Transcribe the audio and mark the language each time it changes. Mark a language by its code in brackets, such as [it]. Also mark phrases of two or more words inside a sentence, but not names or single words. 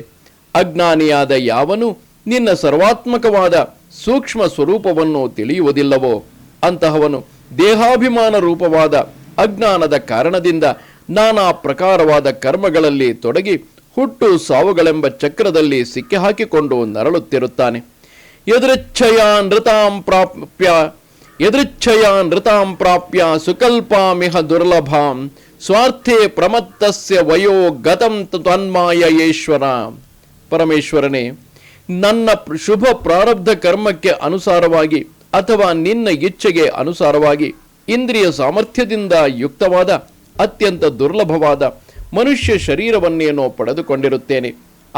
[kn] ಅಜ್ಞಾನಿಯಾದ ಯಾವನು ನಿನ್ನ ಸರ್ವಾತ್ಮಕವಾದ ಸೂಕ್ಷ್ಮ ಸ್ವರೂಪವನ್ನು ತಿಳಿಯುವುದಿಲ್ಲವೋ ಅಂತಹವನು ದೇಹಾಭಿಮಾನ ರೂಪವಾದ ಅಜ್ಞಾನದ ಕಾರಣದಿಂದ ನಾನಾ ಪ್ರಕಾರವಾದ ಕರ್ಮಗಳಲ್ಲಿ ತೊಡಗಿ ಹುಟ್ಟು ಸಾವುಗಳೆಂಬ ಚಕ್ರದಲ್ಲಿ ಸಿಕ್ಕಿ ಹಾಕಿಕೊಂಡು ನರಳುತ್ತಿರುತ್ತಾನೆ. [sa] ಯದೃಚ್ಛಯಾ ನೃತಾಂ ಪ್ರಾಪ್ಯ ಸುಕಲ್ಪಾಮಿಹ ದುರ್ಲಭಾಂ ಸ್ವಾರ್ಥೇ ಪ್ರಮತ್ತಸ್ಯ ವಯೋ ಗತಂ ತನ್ಮಾಯೇಶ್ವರ. [kn] ಪರಮೇಶ್ವರನೇ, ನನ್ನ ಶುಭ ಪ್ರಾರಬ್ಧ ಕರ್ಮಕ್ಕೆ ಅನುಸಾರವಾಗಿ ಅಥವಾ ನಿನ್ನ ಇಚ್ಛೆಗೆ ಅನುಸಾರವಾಗಿ ಇಂದ್ರಿಯ ಸಾಮರ್ಥ್ಯದಿಂದ ಯುಕ್ತವಾದ ಅತ್ಯಂತ ದುರ್ಲಭವಾದ ಮನುಷ್ಯ ಶರೀರವನ್ನೇನೋ ಪಡೆದುಕೊಂಡಿರುತ್ತೇನೆ.